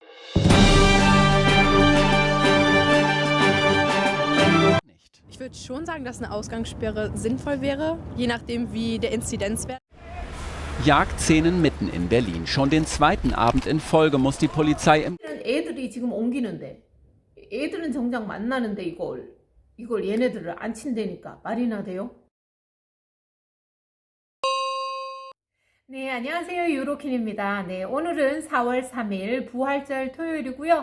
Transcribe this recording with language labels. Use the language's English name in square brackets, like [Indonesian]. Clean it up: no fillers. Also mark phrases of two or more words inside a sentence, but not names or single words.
[German] Ich würde schon sagen, dass eine Ausgangssperre sinnvoll wäre, je nachdem wie der Inzidenzwert. Jagdszenen mitten in Berlin. Schon den zweiten Abend in Folge muss die Polizei im [Korean] 애들이 지금 옮기는데 애들은 정작 만나는데 이걸 얘네들을 안 친다니까 말이나 돼요? 네, 안녕하세요. 유로킨입니다. 네, 오늘은 4월 3일 부활절 토요일이고요.